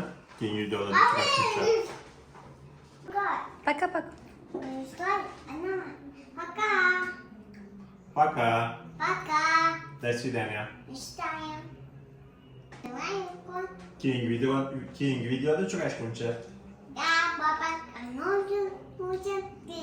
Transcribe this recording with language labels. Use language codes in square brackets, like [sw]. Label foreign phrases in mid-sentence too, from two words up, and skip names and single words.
[uz] Keyingi videoda uchrashguncha. [ru] Пока-пока. Пока. Пока. Пока. До свидания. Считаем. Давай, кот. [uz] Keyingi videoda uchrashguncha. [ru] Да, папа, а нужен